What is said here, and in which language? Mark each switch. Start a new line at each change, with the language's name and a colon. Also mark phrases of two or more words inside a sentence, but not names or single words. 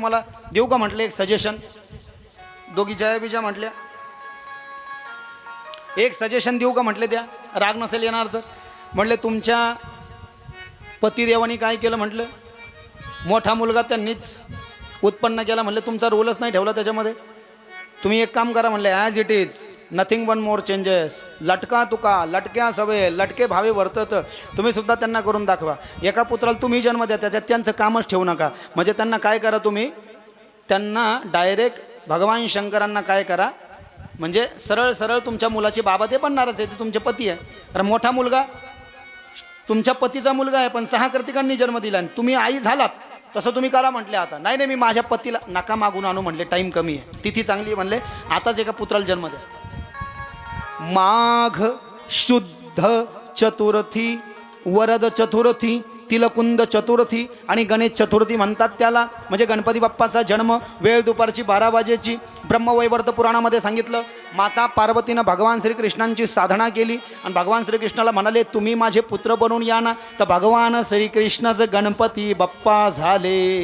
Marathi: तुम्हाला देऊ का म्हटले एक सजेशन? दोघी जया विजया म्हटल्या, एक सजेशन देऊ का म्हटले, त्या राग नसेल येणार तर. म्हटले, तुमच्या पतिदेवानी काय केलं म्हटलं? मोठा मुलगा त्यांनीच उत्पन्न केला. म्हटले, तुमचा रोलच नाही ठेवला त्याच्यामध्ये. तुम्ही एक काम करा म्हणले,
English: As it is, nothing one more changes.
Marathi: लटका तुका लटक्या सवे, लटके भावे वर्तत. तुम्ही सुद्धा त्यांना करून दाखवा. एका पुत्राला तुम्ही जन्म द्या, त्याच्यात त्यांचं कामच ठेवू नका. म्हणजे त्यांना काय करा तुम्ही, त्यांना डायरेक्ट भगवान शंकरांना काय करा, म्हणजे सरळ सरळ तुमच्या मुलाचे बाबा ते पण नाराज आहे, ते तुमचे पती आहे. कारण मोठा मुलगा तुमच्या पतीचा मुलगा आहे, पण 6 कार्तिकांनी जन्म दिला आणि तुम्ही आई झालात, तसं तुम्ही करा म्हटले. आता नाही नाही, मी माझ्या पतीला नका मागून आणू म्हणले, टाईम कमी आहे, तिथी चांगली म्हणले, आताच एका पुत्राला जन्म द्या. माघ शुद्ध चतुर्थी, वरद चतुर्थी, तिलकुंद चतुर्थी आणि गणेश चतुर्थी म्हणतात त्याला. म्हणजे गणपती बाप्पाचा जन्म. वेळ दुपारची 12 वाजेची. ब्रह्मवैवर्त पुराणामध्ये सांगितलं, माता पार्वतीनं भगवान श्रीकृष्णांची साधना केली आणि भगवान श्रीकृष्णाला म्हणाले, तुम्ही माझे पुत्र बनून या ना. तर भगवान श्रीकृष्णाचं गणपती बाप्पा झाले.